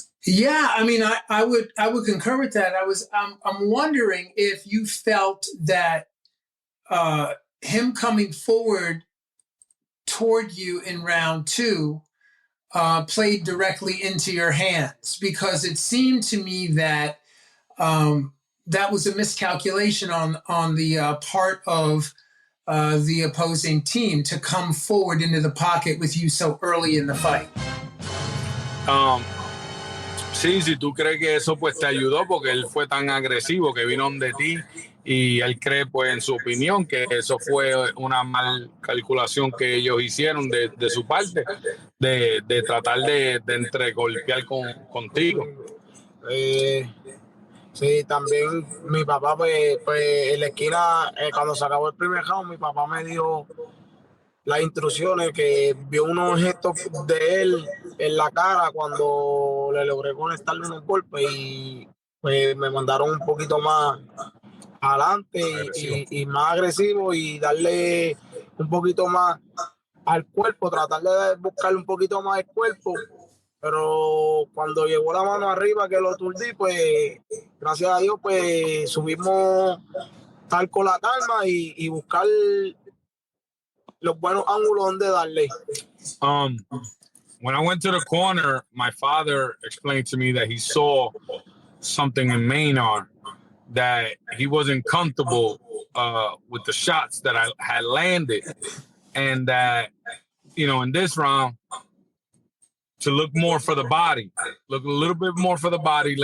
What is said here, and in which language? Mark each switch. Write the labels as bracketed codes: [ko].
[en] Yeah, I mean, I would concur with that. I'm wondering if you felt that him coming forward toward you in round 2 played directly into your hands, because it seemed to me that that was a miscalculation on the part of the opposing team to come forward into the pocket with you so early in the fight. [es] Sí, si tú crees que eso pues te ayudó porque él fue tan agresivo que vino de ti y él cree pues en su opinión que eso fue una mal calculación que ellos hicieron de su parte de tratar de entregolpear contigo. Sí, también mi papá pues en la esquina cuando se acabó el primer round, mi papá me dio las instrucciones, que vio unos gestos de él en la cara cuando le logré conectarle unos golpes y pues me mandaron un poquito más adelante y más agresivo y darle un poquito más al cuerpo, tratar de buscarle un poquito más el cuerpo. Pero cuando llegó la mano arriba que lo aturdí, pues gracias a Dios pues subimos tal con la calma y buscar los buenos ángulos donde darle. [en] When I went to the corner, my father explained to me that he saw something in Maynard, that he wasn't comfortable with the shots that I had landed, and that, in this round, to look more for the body, look a little bit more for the body.